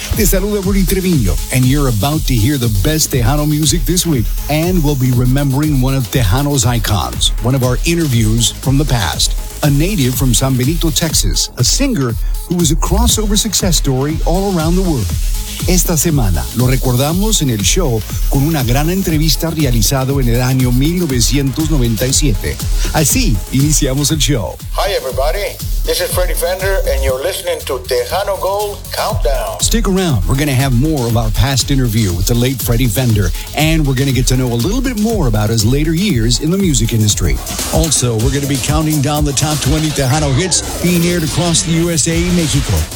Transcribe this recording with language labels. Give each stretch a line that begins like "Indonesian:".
Spanish: Te saluda
English: Rudy Treviño, and you're about to hear the best Tejano music this week, and we'll be remembering one of Tejano's icons, one of our interviews from the past, a native from San Benito, Texas, a singer who was a crossover success story all around the world.
Spanish: Esta semana lo recordamos en el show con una gran entrevista realizado en el año 1997. Así iniciamos el show.
English: Hi everybody, this is Freddy Fender and you're listening to Tejano Gold Countdown. Stick around, we're going to have more of our past interview with the late Freddy Fender, and we're going to get to know a little bit more about his later years in the music industry. Also, we're going to be counting down the top 20 Tejano hits being aired across the USA and Mexico.